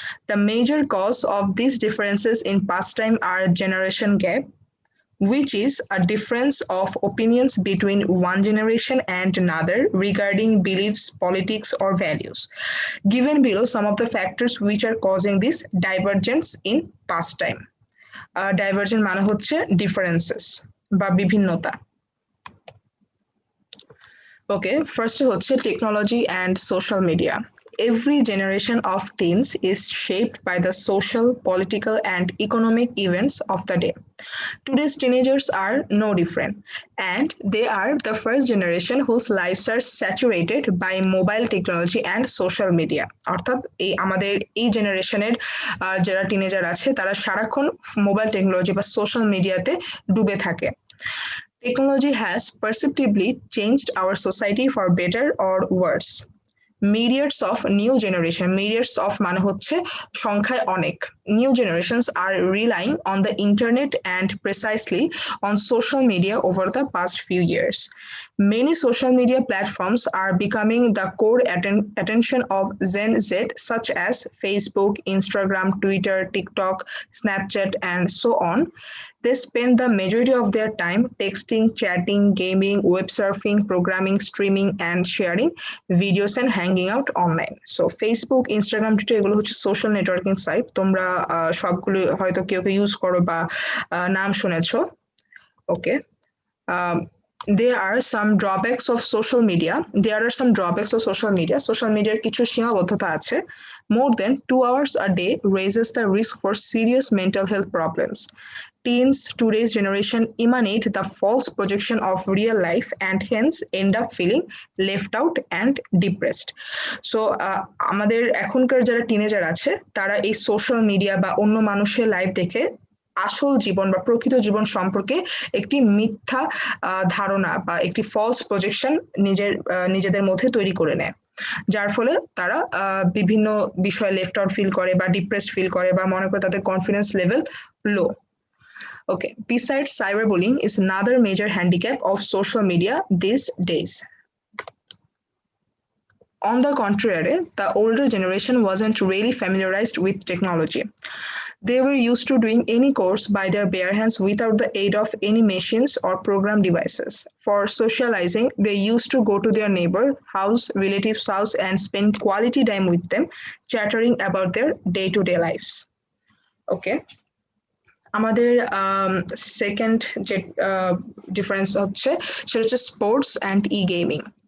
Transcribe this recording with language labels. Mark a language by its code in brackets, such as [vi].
[en] The major cause of these differences in pastime are generation gap, which is a difference of opinions between one generation and another regarding beliefs, politics, or values. Given below some of the factors which are causing this divergence in pastime. [bn] Divergent মানে হচ্ছে differences বা বিভিন্নতা। [en] Okay, first হচ্ছে technology and social media. Every generation of teens is shaped by the social, political, and economic events of the day. Today's teenagers are no different, and they are the first generation whose lives are saturated by mobile technology and social media. [bn] অর্থাৎ আমাদের এই জেনারেশনের যারা teenager আছে তারা সারাক্ষণ mobile technology বা social মিডিয়াতে ডুবে থাকে। [en] Technology has perceptibly changed our society for better or worse. Myriads of new generation, myriads of [bn] মানে হচ্ছে সংখ্যায় অনেক, [en] new generations are relying on the internet and precisely on social media over the past few years. Many social media platforms are becoming the core attention of Gen Z, such as Facebook, Instagram, Twitter, TikTok, Snapchat, and so on. They spend the majority of their time texting, chatting, gaming, web surfing, programming, streaming, and sharing videos and hanging out online. [bn] So Facebook, Instagram, Twitter এগুলো হচ্ছে social networking site. তোমরা সবগুলো হয়তো কেউ কেউ use করো বা নাম শুনেছো। [en] Okay, there are some drawbacks of social media. There are some drawbacks of social media. [bn] Social media কিছু সীমাবদ্ধতা আছে। [en] More than 2 hours a day raises the risk for serious mental health problems. Teens, today's generation, emanate the false projection of real life and hence end up feeling left out and depressed. [bn] So আমাদের এখনকার যারা teenager আছে তারা এই social media বা অন্য মানুষের life দেখে আসল জীবন বা প্রকৃত জীবন সম্পর্কে একটি মিথ্যা ধারণা বা একটি ফলস প্রজেকশন নিজেদের মধ্যে তৈরি করে নেয়, যার ফলে তারা বিভিন্ন বিষয়ে লেফট আউট ফিল করে বা ডিপ্রেসড ফিল করে বা মনে করে তাদের confidence level low. [en] Okay, besides, cyberbullying is another major handicap of social media these days. On the contrary, the older generation wasn't really familiarized with technology. They were used to doing any course by their bare hands without the aid of any machines or program devices. For socializing, they used to go to their neighbor house, relatives' house, and spend quality time with them, chattering about their day-to-day lives. Okay. [bn] আমাদের second যে difference হচ্ছে সেটা হচ্ছে sports and E gaming.